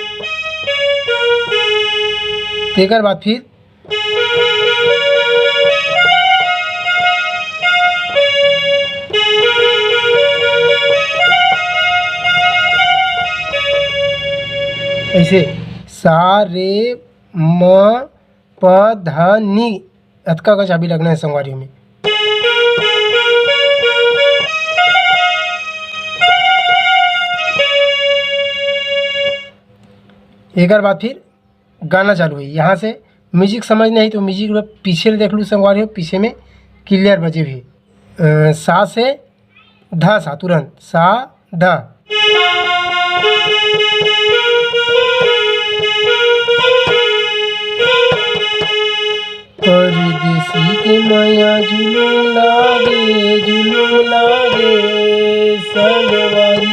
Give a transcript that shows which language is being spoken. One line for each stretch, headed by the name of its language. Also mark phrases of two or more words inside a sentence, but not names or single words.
Chhattisgarhi: एक बाद फिर ऐसे सा रे म प ध नि। अतका का चाबी लगना है संगवारी में। एक बाद फिर गाना चालू है। यहाँ से म्यूजिक समझ नहीं तो म्यूजिक पीछे देख लूँ संगवारी हो, पीछे में क्लियर बजे भी। सा से ध सा तुरंत सा ध। परदेसी के माया जुलूम लागे संगवारी।